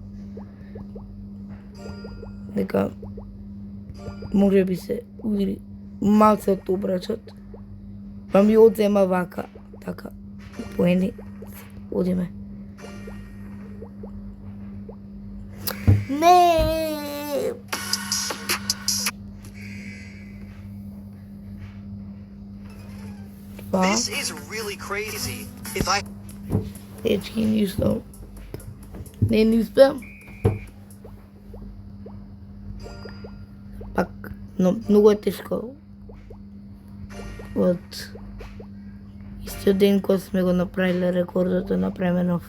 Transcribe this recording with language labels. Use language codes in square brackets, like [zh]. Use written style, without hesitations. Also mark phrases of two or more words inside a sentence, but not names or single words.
[mk] Дека може би се уири малце од обрачот, па ми одзема вака, така, поени, одиме. Не! [en] This is really crazy. If I [mk] Дечки, ништо. Не успеам. Пак, но многу е тешко. Од истиот ден кога сме го направиле рекордот да направиме нов.